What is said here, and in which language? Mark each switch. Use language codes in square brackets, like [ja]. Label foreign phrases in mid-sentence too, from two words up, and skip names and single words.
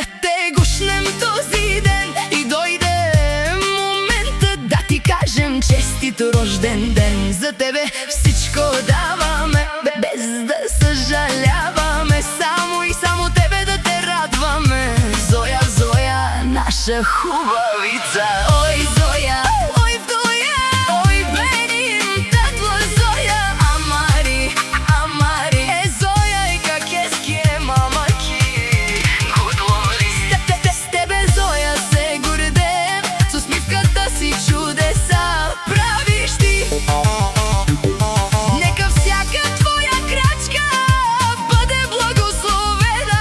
[bg] те гушнем този ден и дойде момента да ти кажем честит рожден ден. За тебе всичко даваме, без да съжаляваме, само и само тебе да те радваме. Зоя, Зоя, наша хубавица. Ой, Зоя, ой, Вдоя, ой, [tr] Benim, tatlı [bg] Зоя. [rom] Амари, Амари, е Зоя и как ески е мама ки Гудлори. [bg] С тебе, Зоя, се гордеем, с усмивката си чудеса правиш ти. Нека всяка твоя крачка бъде благословена.